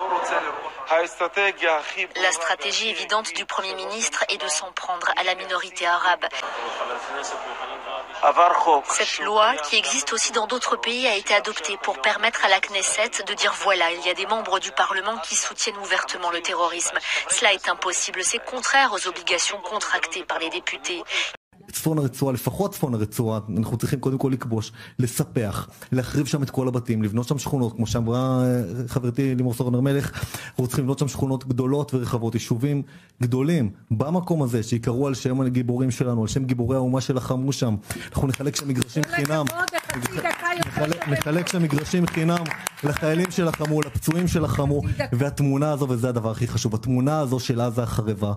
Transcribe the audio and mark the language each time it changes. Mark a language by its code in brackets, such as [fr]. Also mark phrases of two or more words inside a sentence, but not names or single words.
[fr] La stratégie évidente du Premier ministre est de s'en prendre à la minorité arabe. Cette loi, qui existe aussi dans d'autres pays, a été adoptée pour permettre à la Knesset de dire voilà, il y a des membres du Parlement qui soutiennent ouvertement le terrorisme. Cela est impossible, c'est contraire aux obligations contractées par les députés. [he] צפון הרצועה, לפחות צפון הרצועה, אנחנו צריכים קודם כל לכבוש, לספח, להחריב שם את כל הבתים, לבנות שם שכונות, כמו שאמרה חברתי לימור סון הר מלך, אנחנו צריכים לבנות שם שכונות גדולות ורחבות, יישובים גדולים, במקום הזה, שיקראו על שם הגיבורים שלנו, על שם גיבורי האומה שלחמו שם, אנחנו נחלק שם מגרשים חינם, נחלק שם מגרשים חינם לחיילים שלחמו, לפצועים שלחמו, והתמונה הזו, וזה הדבר הכי חשוב, התמונה הזו של עזה החרבה.